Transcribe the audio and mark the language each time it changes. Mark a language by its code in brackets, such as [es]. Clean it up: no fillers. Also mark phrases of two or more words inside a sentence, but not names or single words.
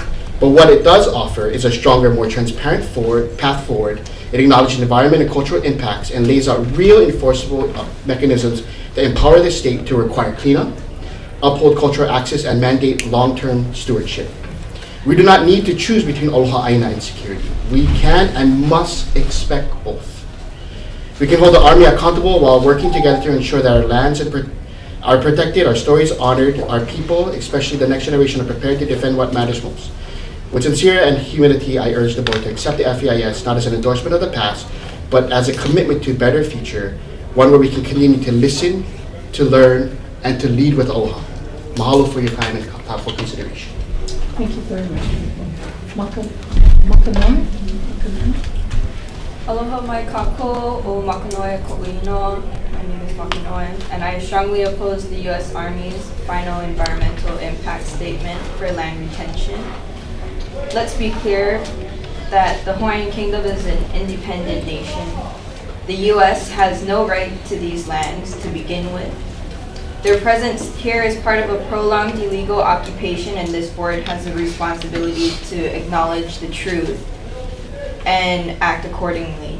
[en] But what it does offer is a stronger, more transparent path forward. It acknowledges environment and cultural impacts and lays out real enforceable mechanisms that empower the state to require cleanup, uphold cultural access, and mandate long-term stewardship. We do not need to choose between [haw] aloha aina [en] and security. We can and must expect both. We can hold the Army accountable while working together to ensure that our lands are protected, our stories honored, our people, especially the next generation, are prepared to defend what matters most. With sincere and humility, I urge the board to accept the FEIS not as an endorsement of the past, but as a commitment to a better future, one where we can continue to listen, to learn, and to lead with aloha. Mahalo for your time and thoughtful consideration. Thank you very much. Makanoa? [haw] Aloha mai kako o Makanoa ko'uino. [en] My name is Makanoa, and I strongly oppose the U.S. Army's final environmental impact statement for land retention. Let's be clear that the Hawaiian Kingdom is an independent nation. The U.S. has no right to these lands to begin with. Their presence here is part of a prolonged illegal occupation, and this board has a responsibility to acknowledge the truth and act accordingly.